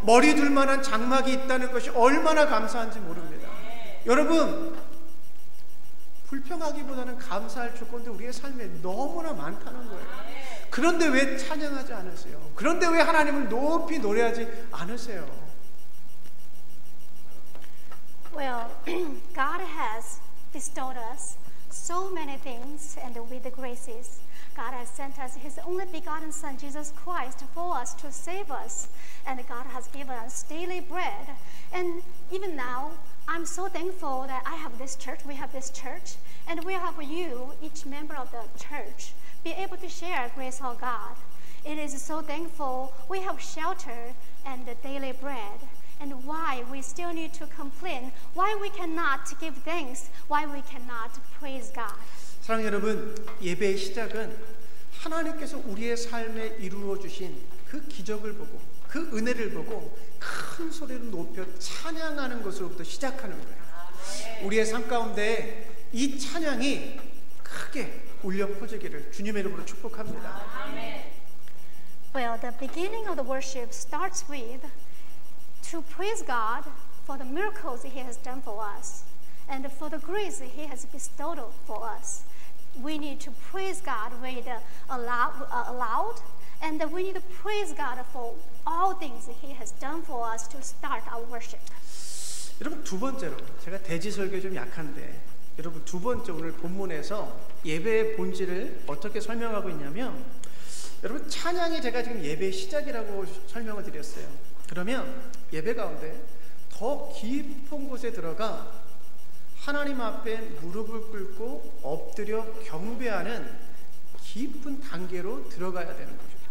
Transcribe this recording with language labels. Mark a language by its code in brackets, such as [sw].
[ko] 머리 둘 만한 장막이 있다는 것이 얼마나 감사한지 모릅니다. 여러분, 불평하기보다는 감사할 조건도 우리의 삶에 너무나 많다는 거예요. 그런데 왜 찬양하지 않으세요? 그런데 왜 하나님을 높이 노래하지 않으세요? [en] Well, God has bestowed us so many things, and with the graces, God has sent us His only begotten Son, Jesus Christ, for us to save us. And God has given us daily bread. And even now, I'm so thankful that I have this church, we have this church, and we have you, each member of the church, be able to share grace of God. It is so thankful we have shelter and the daily bread. And why we still need to complain, why we cannot give thanks, why we cannot praise God. [ko] 사랑하는 여러분, 예배의 시작은 하나님께서 우리의 삶에 이루어 주신 그 기적을 보고, 그 은혜를 보고 큰 소리로 높여 찬양하는 것으로부터 시작하는 거예요. 우리의 삶 가운데 이 찬양이 크게 울려 퍼지기를 주님의 이름으로 축복합니다. [en] Well, the beginning of the worship starts with to praise God for the miracles He has done for us and for the grace He has bestowed for us. We need to praise God with aloud, and we need to praise God for all things He has done for us to start our worship. [ko] 여러분, 두 번째로, 제가 대지 설교 좀 약한데, 여러분, 두 번째 오늘 본문에서 예배의 본질을 어떻게 설명하고 있냐면, 여러분, 찬양이 제가 지금 예배의 시작이라고 설명을 드렸어요. 그러면 예배 가운데 더 깊은 곳에 들어가 하나님 앞에 무릎을 꿇고 엎드려 경배하는 깊은 단계로 들어가야 되는 거죠.